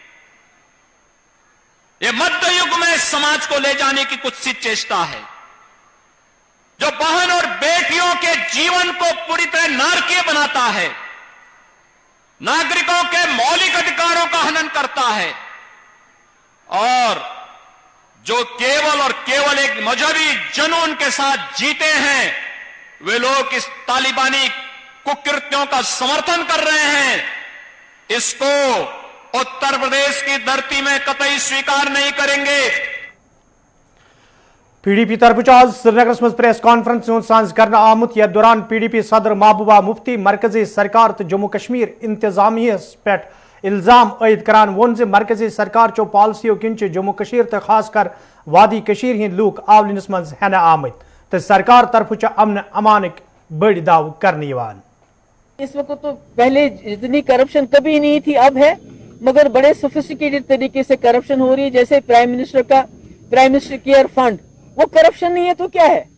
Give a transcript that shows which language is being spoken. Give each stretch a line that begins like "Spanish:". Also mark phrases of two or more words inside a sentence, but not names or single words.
Hindi: ये मध्य युग में समाज को ले जाने की कुछ सी चेष्टा है, जो बहन और बेटियों के जीवन को पूरी तरह नारकीय बनाता है, नागरिकों के मौलिक अधिकारों का हनन करता है और जो केवल और केवल एक मजहबी जुनून के साथ जीते हैं, वे लोग इस तालिबानी कुकृत्यों का समर्थन कर रहे हैं। इसको उत्तर प्रदेश की धरती में कतई स्वीकार नहीं करेंगे।
Kashmiri: पीडीपी तरफ आज श्रीनगर मज
English: press conference
Kashmiri: सांस कर आमुत यथ दौरान पीडीपी सदर महबूबा मुफ्ती मरकजी सरकार तो जम्मू कश्मीर इंतजामिया पे इल्जाम आयद करान वोन जे मरकजी सरकार चो पॉलिसियों किन जम्मू कश्मीर तो खासकर वादी कश्मीर हिंद लूक आवलिनस मज हेन आमत तो सरकार तरफ अमन अमानिक बड़ दाव करने।
Hindi: इस वक्त तो पहले इतनी करप्शन कभी नहीं थी, अब है, मगर बड़े सोफिस्टिकेटेड तरीके से करप्शन हो रही है। जैसे प्राइम मिनिस्टर केयर फंड, वो करप्शन नहीं है तो क्या है?